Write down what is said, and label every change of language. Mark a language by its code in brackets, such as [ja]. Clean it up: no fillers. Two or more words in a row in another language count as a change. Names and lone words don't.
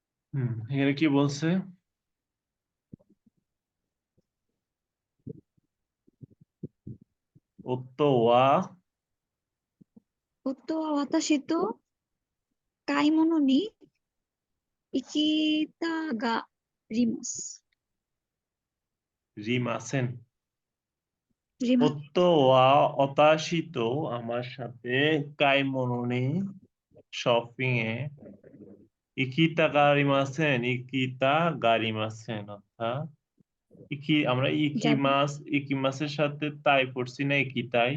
[bn] এখানে কি বলছে? [ja] 夫は夫は私と買い物に行きたがります。 রিমাসেন। りま、夫は私と [bn] আমার সাথে [ja] কাইমনোনি [bn] শপিং এ [ja] 行きたがりません 行きたがりません [bn] অর্থাৎ আমরা যাব। ইকিমাসের সাথে তাই পড়ছি না ইকিতাই।